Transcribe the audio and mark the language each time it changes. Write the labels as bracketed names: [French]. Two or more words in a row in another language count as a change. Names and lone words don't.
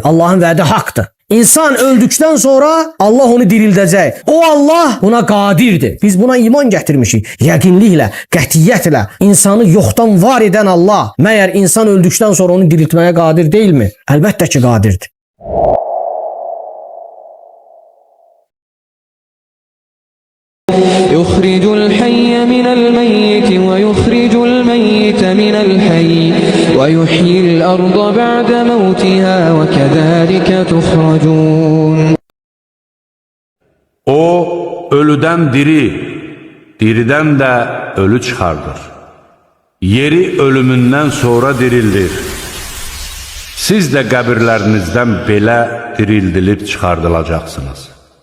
[Azerbaijani] Allahın vədi haqqdır. İnsan öldükdən sonra Allah onu dirildəcək. O Allah buna qadirdir. Biz buna iman gətirmişik. Yəqinliklə, qətiyyətlə insanı yoxdan var edən Allah məyər insan öldükdən sonra onu diriltməyə qadir deyilmi? Əlbəttə ki, qadirdir. [Arabic] يخرج الحي من الميت ويخرج الميت من الحي ويحيي الأرض بعد موتها وكذلك تخرجون. [Azerbaijani] O ölüden diri, diriden de ölü çıkardır. Yeri ölümünden sonra dirildir. Siz de qəbirlərinizdən belə dirildilib çıxardılacaqsınız.